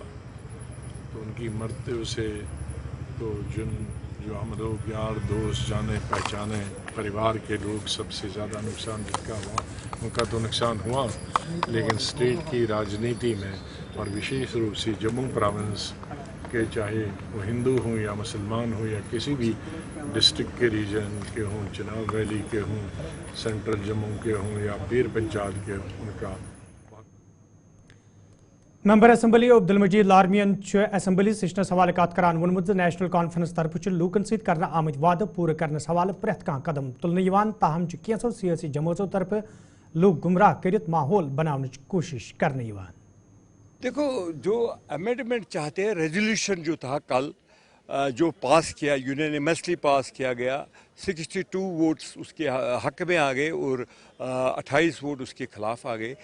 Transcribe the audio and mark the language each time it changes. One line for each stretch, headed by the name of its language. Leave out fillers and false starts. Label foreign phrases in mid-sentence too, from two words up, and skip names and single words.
Hindi: तो उनकी मृत्यु से तो जो हम लोग यार दोस्त जाने पहचाने परिवार के लोग सबसे ज़्यादा नुकसान जिनका हुआ, उनका तो नुकसान हुआ, लेकिन स्टेट की राजनीति में और विशेष रूप से जम्मू प्रोविंस के, चाहे वो हिंदू हों या मुसलमान हों या किसी भी डिस्ट्रिक्ट के रीजन के हों, चिनाब वैली के हों, सेंट्रल जम्मू के हों या पीर पंचाल के हों, उनका।
English: member assembly
Kashmiri: अब्दुल मजीद लारमियन असम्बली सेशनस हवाले कत करान वोनमुत नेशनल कॉन्फ्रेंस तरफ लूकन सत करना आमत वादे पूरे करने हवाले प्रेथ कह कदम तुलन, ताहम कैंसो सियासी जमातों तरफ लोग गुमराह कर माहौल बनाने कोशिश करने।
Hindi: देखो, जो अमेंडमेंट चाहते हैं, रेजोल्यूशन जो था कल जो पास किया,
English: unanimously pass
Hindi: किया गया, 62 वोट्स उसके हक में आ गए और 28 वोट उसके खिलाफ आ गए।